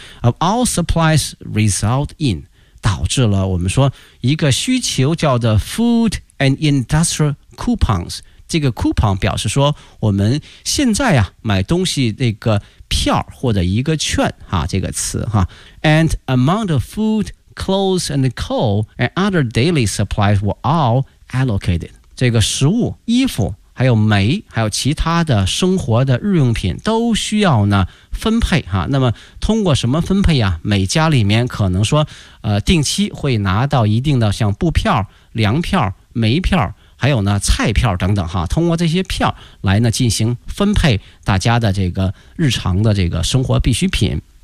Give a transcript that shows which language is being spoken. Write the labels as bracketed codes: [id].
[en] Of all supplies result in [zh] 导致了我们说一个需求叫做 [en] food and industrial coupons。 [zh] 这个 coupon 表示说我们现在啊买东西那个票或者一个券哈，这个词哈。 [en] And amount of food. Clothes and coal and other daily supplies were all allocated. [zh] 这个食物、衣服还有煤，还有其他的生活的日用品都需要呢分配哈。那么通过什么分配啊？每家里面可能说定期会拿到一定的像布票、粮票、煤票，还有呢菜票等等哈，通过这些票来呢进行分配大家的这个日常的这个生活必需品。